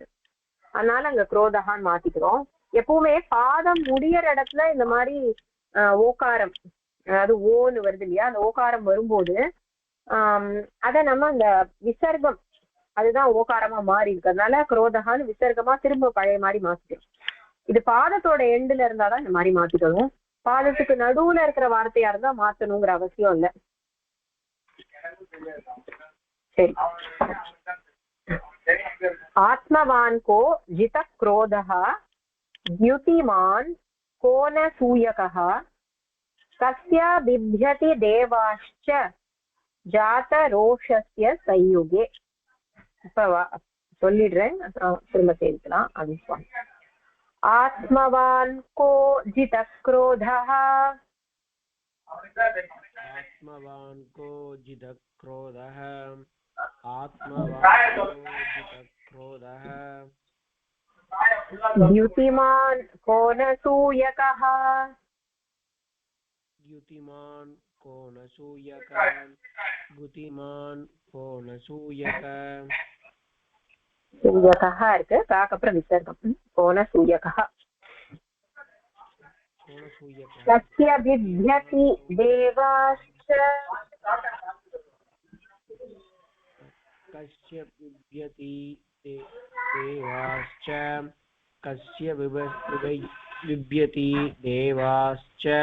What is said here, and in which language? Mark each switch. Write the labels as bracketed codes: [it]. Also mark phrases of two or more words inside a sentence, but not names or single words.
[ta] அதனால அங்க குரோதஹான்னு மாத்திக்கிறோம். எப்பவுமே பாதம் முடியற இடத்துல இந்த மாதிரி ஓகாரம், அதாவது ஓன்னு வருது இல்லையா, அந்த ஓகாரம் வரும்போது அத நம்ம அந்த விசர்க்கம் அதுதான் ஓகாரமா மாறி இருக்கிறதுனால குரோதகான்னு விசர்க்கமா திரும்ப பழைய மாதிரி மாத்திடும். இது பாதத்தோட எண்டுல இருந்தாதான் இந்த மாதிரி மாத்திக்கணும். பாதத்துக்கு நடுவுல இருக்கிற வார்த்தையா இருந்தா மாத்தணுங்கிற அவசியம் இல்லை. [sa] சரி. आत्मवान् को जित क्रोधः द्युतिमान् को न सूयकः कस्य बिभ्यति देवाश्च जात रोषस्य संयुगे. [ta] இப்ப சொல்லிடுறேன், திரும்ப சேர்க்கலாம். அது [sa] आत्मवान् को जित क्रोधः आत्मवान् को जित क्रोधः आत्मवान् को जित क्रोधः द्युतिमान् को न सूयकः द्युतिमान् को न सूयकः द्युतिमान् को न सूयकः [ta] सूयकः இருக்கு, காக்கப்புறம் விசர்க்கம் [sa] को न सूयकः. कस्य बिभ्यति देवाश्च कस्य बिभ्यति देवाश्च कस्य बिभ्यति देवाश्च